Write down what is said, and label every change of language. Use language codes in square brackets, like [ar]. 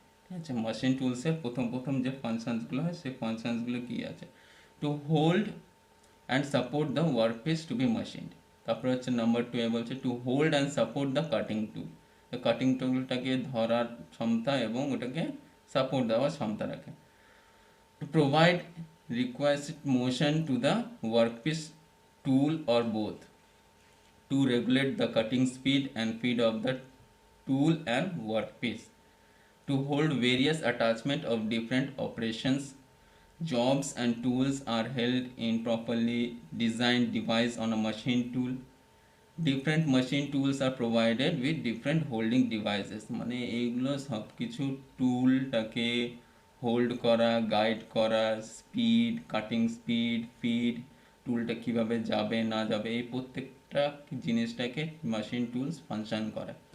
[bn] ঠিক আছে, মেশিন টুলসের প্রথম প্রথম যে ফাংশনসগুলো হয় সেই ফাংশনসগুলো কী আছে, [en] To hold and support the workpiece to be machine. [bn] তারপরে হচ্ছে নাম্বার 2 এ বলছে [en] To hold and support the cutting tool. [bn] তো কাটিং টুলটাকে ধরার ক্ষমতা এবং ওটাকে সাপোর্ট দেওয়ার ক্ষমতা রাখে। [en] To provide requisite motion to the workpiece, tool or both. To regulate the cutting speed and feed of the tool and workpiece. To hold various attachment of different operations. Jobs and tools are held in properly designed device on a machine tool. Different machine tools are provided with different holding devices, [bn] মানে এইগুলো সব কিছু টুলটাকে hold করা, guide করা, speed, cutting speed, feed, টুলটা কীভাবে যাবে না যাবে, এই প্রত্যেকটা জিনিসটাকে মেশিন টুলস ফাংশন করে।